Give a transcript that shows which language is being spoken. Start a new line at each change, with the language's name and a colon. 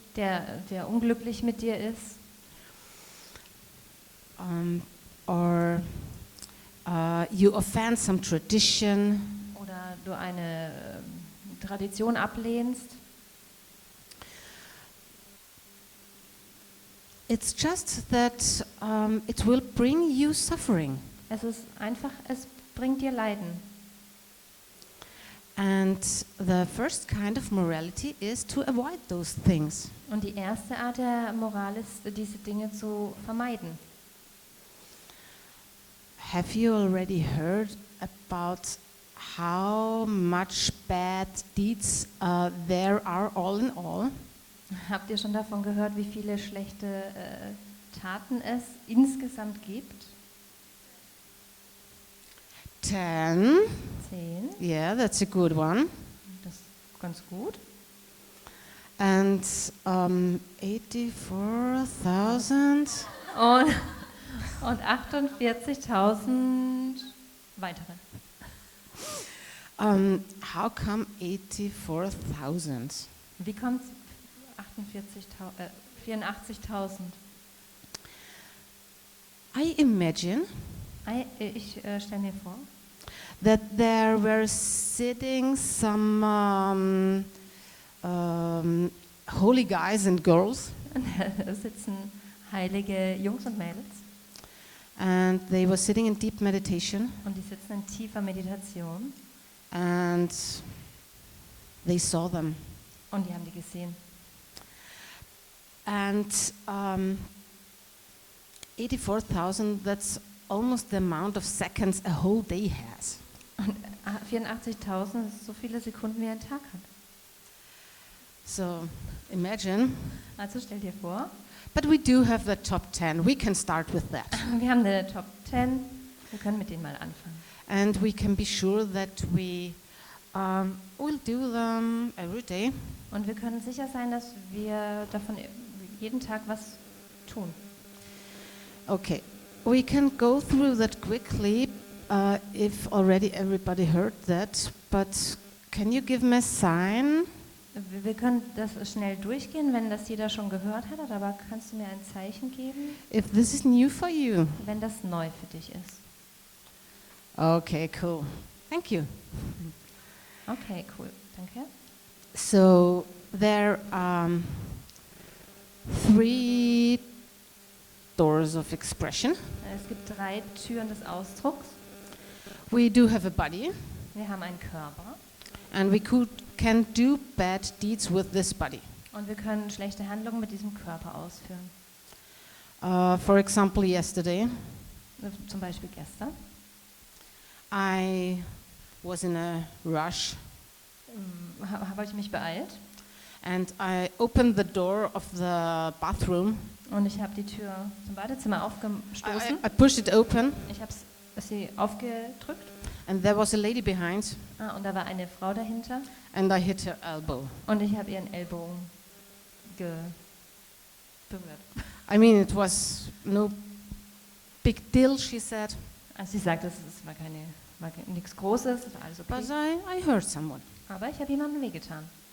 German: der unglücklich mit dir ist
English: or you offend some tradition.
German: oder du eine Tradition ablehnst.
English: It's just that it will bring you suffering.
German: Es ist einfach, es bringt dir Leiden.
English: And the first kind of morality is to avoid those things.
German: Und die erste Art der Moral ist, diese Dinge zu vermeiden.
English: Have you already heard about how much bad deeds there are all in all?
German: Habt ihr schon davon gehört, wie viele schlechte Taten es insgesamt gibt?
English: 10.
German: 10,
English: Yeah, that's a good one.
German: das ist ganz gut.
English: And 84,000.
German: Und 48.000 weitere.
English: How come 84,000?
German: Wie kommt es 84.000?
English: I imagine
German: Ich stelle mir vor,
English: that there were sitting some holy guys and girls,
German: da sitzen heilige Jungs und Mädels
English: and they were sitting in deep meditation,
German: und die sitzen in tiefer Meditation
English: and they saw them.
German: und die haben die gesehen.
English: And 84,000, that's almost the amount of seconds a whole day has.
German: Und 84.000 ist so viele Sekunden, wie ein Tag hat.
English: So imagine.
German: Also stell dir vor,
English: But we do have the top 10. We can start with that.
German: wir haben eine Top 10, wir können mit denen mal anfangen.
English: And we can be sure that we will do them every day.
German: Und wir können sicher sein, dass wir davon jeden Tag was tun.
English: Okay, we can go through that quickly if already everybody heard that, but can you give me a sign?
German: Wir können das schnell durchgehen, wenn das jeder schon gehört hat, aber kannst du mir ein Zeichen geben,
English: If this is new for you.
German: wenn das neu für dich ist?
English: Okay, cool. Thank you.
German: Okay, cool, danke.
English: So there are 3 doors of expression.
German: Es gibt 3 Türen des Ausdrucks.
English: We do have a body,
German: Wir haben einen Körper
English: and we can do bad deeds with this body.
German: und wir können schlechte Handlungen mit diesem Körper ausführen.
English: For example, yesterday,
German: Zum Beispiel gestern
English: I was in a rush
German: habe ich mich beeilt
English: and I opened the door of the bathroom
German: Und ich habe die Tür zum Badezimmer aufgestoßen.
English: I pushed it open,
German: Ich habe sie aufgedrückt.
English: and there was a lady behind,
German: Und da war eine Frau dahinter.
English: and I hit her elbow.
German: Und ich habe ihren Ellbogen berührt.
English: I mean, it was no big deal, she said,
German: Also sie sagte, es war nichts Großes, es war alles
English: but
German: okay.
English: I hurt someone.
German: Aber ich habe jemandem wehgetan.